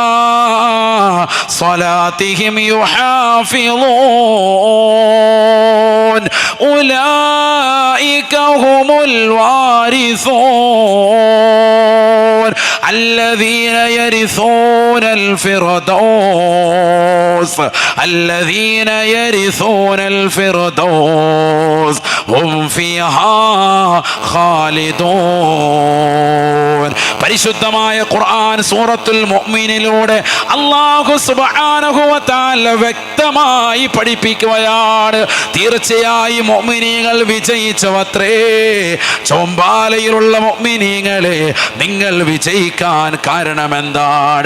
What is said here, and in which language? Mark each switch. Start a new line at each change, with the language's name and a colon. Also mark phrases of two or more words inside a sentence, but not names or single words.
Arabic: صلاتهم يحافظون أولئك هم الوارثون الذين يرثون الفردوس الذين يرثون الفردوس هم فيها خالدون.
Malayalam: പരിശുദ്ധമായ ഖുർആൻ സൂറത്തുൽ മുഅ്മിനിലൂടെ അല്ലാഹു
Arabic: سبحانه وتعالى
Malayalam: വ്യക്തമായി പഠിപ്പിക്കുകയാണ്, തീർച്ചയായും മുഅ്മിനീങ്ങൾ വിജയിച്ചവത്രേ. ചോമ്പാലയിലുള്ള മുഅ്മിനീങ്ങളെ, നിങ്ങൾ വിജയിക്കാൻ കാരണമെന്താണ്?